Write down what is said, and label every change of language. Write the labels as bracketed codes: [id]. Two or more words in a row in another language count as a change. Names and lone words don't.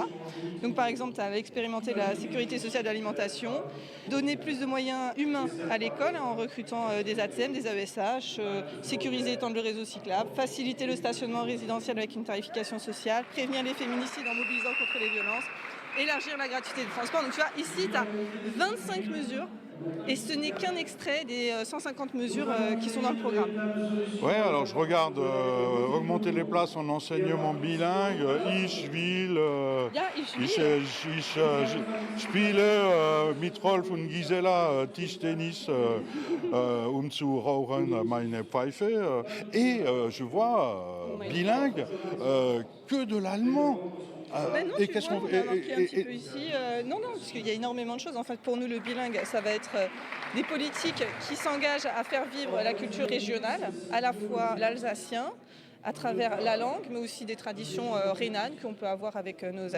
[fr] Donc par exemple, tu as expérimenté la sécurité sociale de l'alimentation, donner plus de moyens humains à l'école en recrutant des ATSEM, des AESH, sécuriser et étendre le réseau cyclable, faciliter le stationnement résidentiel avec une tarification sociale, prévenir les féminicides en mobilisant contre les violences, élargir la gratuité des transports. Donc tu vois, ici, tu as 25 mesures et ce n'est qu'un extrait des 150 mesures qui sont dans le programme. Ouais, alors je regarde augmenter les places en enseignement bilingue, [de] ich will, ich spiele mit Rolf und Gisela Tischtennis zu rauchen meine Pfeife. [fr] Et je vois bilingue que de l'allemand. Non, et qu'est-ce qu'on fait un petit peu ici non, parce qu'il y a énormément de choses. En fait, pour nous, le bilingue, ça va être des politiques qui s'engagent à faire vivre la culture régionale, à la fois l'alsacien, à travers la langue, mais aussi des traditions rhénanes qu'on peut avoir avec nos amis.